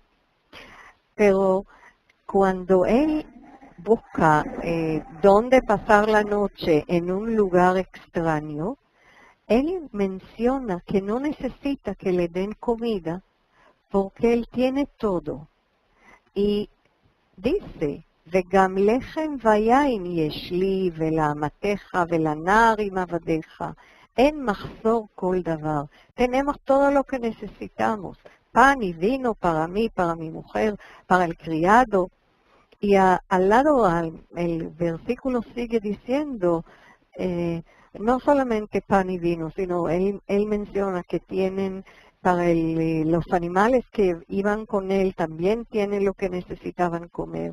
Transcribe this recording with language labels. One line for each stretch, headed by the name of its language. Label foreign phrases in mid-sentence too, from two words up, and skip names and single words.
Spanish: Pero cuando él busca dónde pasar la noche en un lugar extraño, él menciona que no necesita que le den comida porque él tiene todo. Y dice,
Hebrew: וגם לחם ויין יש לי ולאמתך ולנער עם עבדיך. אין מחסור כל דבר.
Spanish: Tenemos todo lo que necesitamos. Pan y vino para mí, para mi mujer, para el criado. Y al lado, el versículo sigue diciendo, no solamente pan y vino, sino él menciona que tienen para los animales que iban con él, también tienen lo que necesitaban comer.